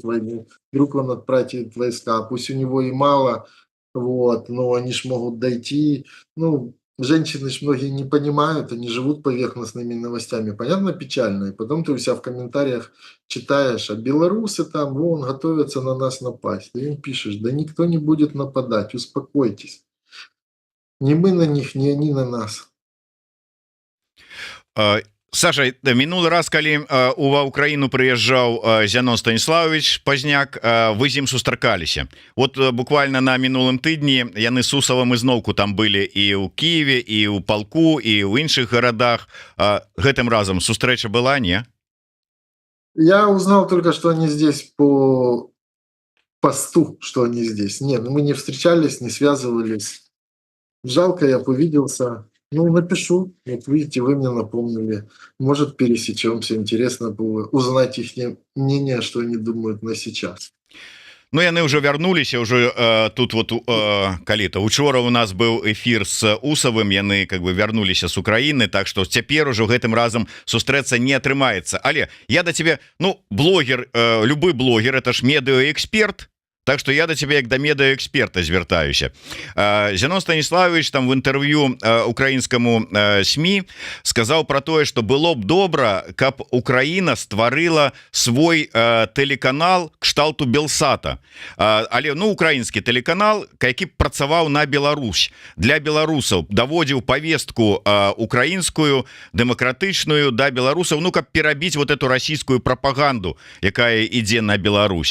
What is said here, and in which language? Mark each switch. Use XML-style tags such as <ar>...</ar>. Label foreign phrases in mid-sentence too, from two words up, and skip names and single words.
<ru>войну, вдруг он отправит войска, пусть у него и мало, вот, но они ж могут дойти, ну, женщины ж многие не понимают, они живут поверхностными новостями, понятно, печально, и потом ты у себя в комментариях читаешь, а белорусы там, вон, готовятся на нас напасть, ты им пишешь, да никто не будет нападать, успокойтесь, не мы на них, не они на нас.</ru> <be>Саша, мінулы раз, калі ва Украіну прыязджаў Зянон Станіславович Пазняк, вы з ім сустракаліся. Вот буквально на мінулым тыдні яны з Усавым ізноўку там былі і ў Киеве, і ў палку, і ў іншых гарадах. Гэтым разам сустрэча была, не?</be> <ru>Я узнал только, что они здесь по посту, что они здесь. Нет, мы не встречались, не связывались. Жалко, я бы увиделся. Ну, напишу. Вот видите, вы мне напомнили. Может, пересечемся. Интересно было узнать их мнение, что они думают на сейчас.</ru> <be>Ну яны уже вярнуліся уже тут вот калі-то учора у нас быў эфир с Усавым, яны</be> <ru>как бы</ru> <be>вярнуліся</be> <ru>с Украины,</ru> <be>так что цяпер ужо гэтым разам сустрэцца не атрымаецца. Але я да тебе, ну блогер, любы блогер, это ж медыаэксперт. Так что я до тебя як да медыаэксперта звяртаюся. Зянон Станіславович там в інтэрв'ю украінскаму СМІ сказаў про тое, что было б добра, каб Украіна стварыла свой тэлеканал кшталту Белсата. Але ну украінскі тэлеканал, які працаваў на Беларусь, для беларусаў, даводзіў повестку украінскую дэмакратычную да беларусаў, ну каб перабіць</be> <ru>вот эту</ru> <be>расійскую прапаганду, якая ідзе на Беларусь.</be>